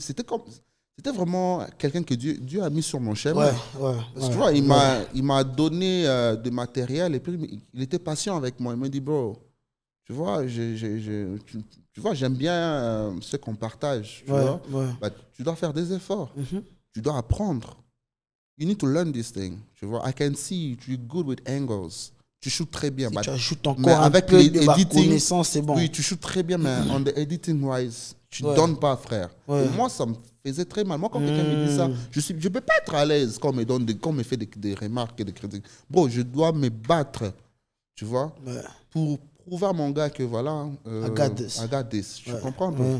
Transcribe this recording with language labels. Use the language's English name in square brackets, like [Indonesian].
[French] C'était vraiment quelqu'un que Dieu a mis sur mon chemin. Parce que tu vois, il m'a donné du matériel et puis il était patient avec moi. Il m'a dit, bro, tu vois, tu vois, j'aime bien ce qu'on partage. Tu vois? Bah, tu dois faire des efforts. Tu dois apprendre. [English] You need to learn this thing. [French] Tu vois, [English] I can see you're good with angles. [French] Tu shootes très bien. Tu shootes encore avec peu de connaissance, c'est bon. Oui, tu shootes très bien, mais [English] on the editing wise, [French] tu ne donnes pas, frère. Et moi, ça me faisait très mal. Moi, quand quelqu'un me dit ça, je ne peux pas être à l'aise quand on me fait des remarques et des critiques. Bro, je dois me battre, tu vois, pour prouver à mon gars que voilà, [English] I got this. [French] Tu comprends?